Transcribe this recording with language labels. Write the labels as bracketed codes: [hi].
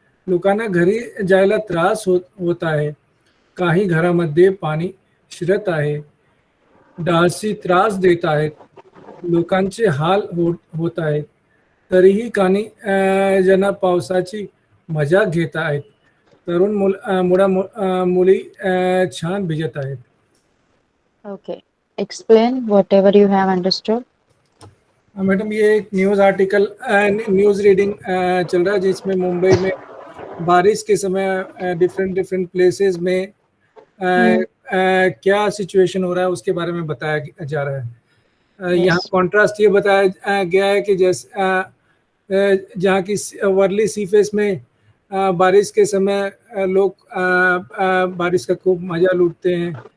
[mr] लोकांना घरी जायला त्रास होत आहे. काही घरामध्ये पाणी शिरत आहे. डासी त्रास देत आहेत. लोकांचे हाल होत आहेत. तरीही काही जण पावसाची मजा घेत आहेत. तरुण मुली छान भिजत आहेत. [en] Okay, explain whatever you have understood. [hi] Madam, ये एक न्यूज़ रीडिंग चल रहा है जिसमें मुंबई में बारिश के समय डिफरेंट प्लेसेस में क्या सिचुएशन हो रहा है उसके बारे में बताया जा रहा है. यहाँ कॉन्ट्रास्ट ये बताया गया है कि जैसे जहाँ की वर्ली सी फेस में बारिश के समय लोग बारिश का खूब मजा लूटते हैं.